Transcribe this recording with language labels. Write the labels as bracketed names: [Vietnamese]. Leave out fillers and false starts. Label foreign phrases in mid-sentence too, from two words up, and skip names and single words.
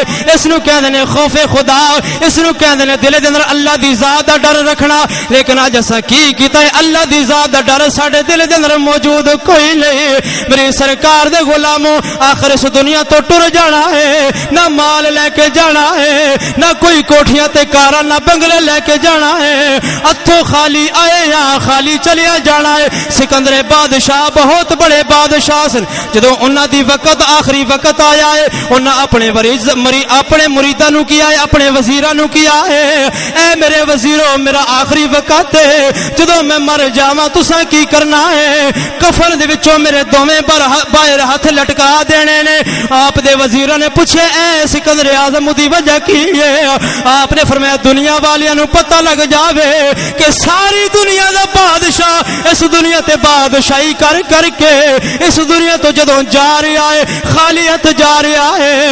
[Punjabi] اس نو کہندے نے خوف خدا، اس نو کہندے نے دل دے اندر اللہ دی ذات دا ڈر رکھنا۔ لیکن اج اساں کی کیتا ہے، اللہ دی ذات دا ڈر ساڈے دل دے اندر موجود کوئی نہیں۔ میری سرکار دے غلاموں، آخر اس دنیا تو ٹر جانا ہے، نہ مال لے کے جانا ہے، نہ کوئی کوٹھیاں تے کاراں نہ بنگلے لے کے جانا ہے، ہتھوں خالی آئے یا خالی چلیا جانا ہے۔ سکندر بادشاہ بہت بڑے بادشاہ سن، جدوں انہاں دی وقت آخری وقت آیا ہے، انہاں اپنے مریداں نو کیا ہے، اپنے وزیراں نو کیا ہے، اے میرے وزیرو میرا آخری وقت ہے، جدوں میں مر جاواں تساں کی کرنا ہے؟ کفن دے وچوں میرے دوویں باہر ہاتھ لٹکا دینے نے۔ آپ دے وزیراں نے پوچھے اے سکندر اعظم دی وجہ کی ہے؟ آپ نے فرمایا دنیا والیاں نو پتہ لگ جاوے کہ ساری دنیا دا بادشاہ اس دنیا تے بادشاہی کر کر کے اس دنیا تو جدوں جا رہا ہے خالی ہاتھ جا رہا ہے۔